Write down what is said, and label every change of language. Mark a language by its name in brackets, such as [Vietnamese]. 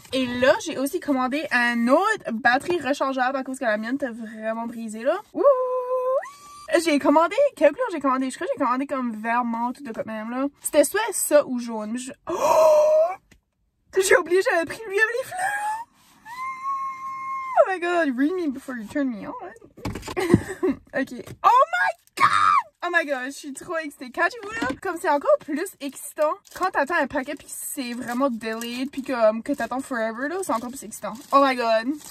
[French] Et là, j'ai aussi commandé un autre batterie rechargeable à cause que la mienne était vraiment brisée, là. Ouh! J'ai commandé, quelle couleur j'ai commandé? Je crois que j'ai commandé comme vert menthe ou de quoi même, là. C'était soit ça ou jaune. Mais oh! J'ai oublié, j'avais pris lui avec les fleurs. [English] Oh my god, read me before you turn me on. Ok. Oh my god! Oh my god, [French] je suis trop excitée. Catchez-vous là? Comme c'est encore plus excitant quand t'attends un paquet pis c'est vraiment delayed pis comme que t'attends forever là, c'est encore plus excitant. Oh my god.